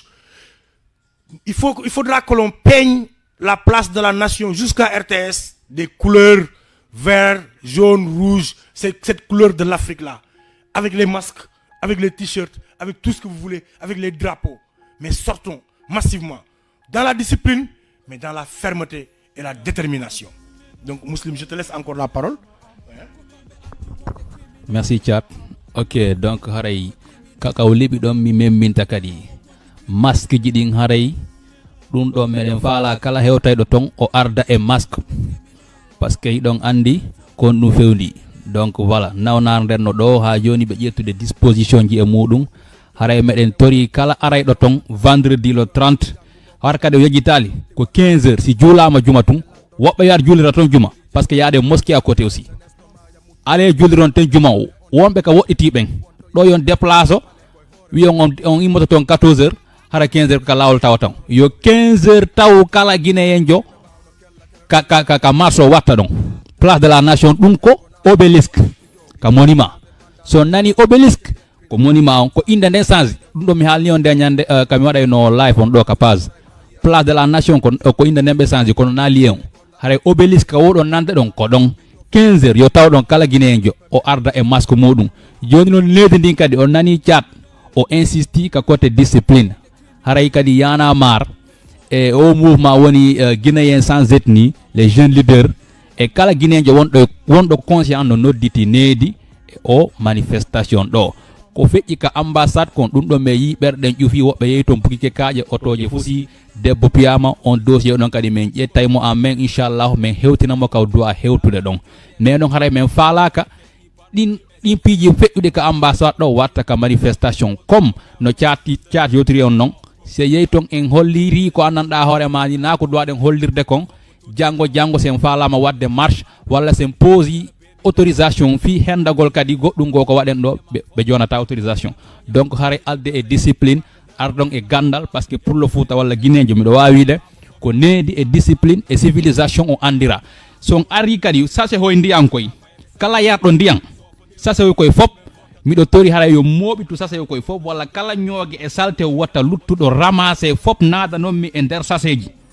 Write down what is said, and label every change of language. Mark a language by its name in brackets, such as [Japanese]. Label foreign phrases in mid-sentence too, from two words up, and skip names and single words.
[French] Il faudra que l'on peigne la place de la nation jusqu'à RTS des couleurs vert, jaune, rouge, cette couleur de l'Afrique là, avec les masques, avec les t-shirts, avec tout ce que vous voulez, avec les drapeaux. Mais sortons massivement, dans la discipline, mais dans la fermeté et la détermination. Donc Muslim, je te laisse encore la parole. Merci Chat. [Fula] Ok, donc haray kakaw libi ɗon mi memminta kadi masque ji ɗin haray ɗum ɗo meɗen faala kala hewtayɗo ton o arda e masque [French] par ce que [Fula] yiɗon andi kon ɗum fewndi. [French] Donc voilà, [Fula] nawnar nden no ɗo ha joni ɓe ƴettude disposition ji e muɗum haray meɗen tori kala arayɗo ton [French] vendredi le 30 [Fula] har kadi o yejjitali ko 15h si juulama juma tun woɓɓe yaade juulira ton juma [French] par ce que [Fula] yaade [French] mosquée à côté aussi [Fula] ale julliron ten juma o wonɓe ka woɗɗitiɓen ɗo yon déplace o wiyon on immoto toon 14h hara 15h ka lawol tawa tan yo 15h taw kala guinéen jo ka marche o watta ɗon place de la nation ɗum ko obélisque ka monument so nani obélisque ko monument on ko inde nden change ɗum ɗo mi haalni on nde ñande kami waɗayno live on ɗo ka page place de la nation ko inde nden ɓe change kono na lien haray obélisque ka woɗon nande ɗon ko ɗon 15h yo taw ɗon kala guinéen jo o arda e masque muɗum joni noon leydi ndin kadi o nani Chat o insisti ka côté discipline haray kadi yana mar e o mouvement woni guinéen sans ethnie les jeunes leaders e kala guinéen jo wonɗo conscient no nodditi needi o manifestation ɗo ko feƴƴi ka ambassade kon ɗum ɗo me yi ɓerɗen ƴufi woɓɓe yehi toon pukike kaaƴe otoje fusi debbo piyama on dossier ɗon kadi min ƴettaymo [French] en main [Fula] inchallahu min hewtinamo kaw duwa hewtude ɗon mais noon haray min faalaka ɗin piiji feƴƴude ka ambassade ɗo watta ka manifestation comme no Chat yotiri on noon se yehi toon en holliri ko annanɗa hoore ma ni na ko duwaɗen hollirde kon janggo sen faalama wadde marche walla sen poosi autorisation fi hendagol kadi goɗɗum go ko waɗen ɗo ɓe jonata autorisation donc haray alde e discipline ardon e gandal [French] par ce que pour le Fouta [Fula] walla guinéjo miɗo wawide ko needi e discipline e civilisation o andira son ari kadi sase hoye ndiyan koy kala yarɗo ndiyan sase hoy koye fop miɗo tori haray yo moɓitu sase hoy koye fop walla kala ñoogue e salte watta luttuɗo ramassé fop nadanonmi e nder saseji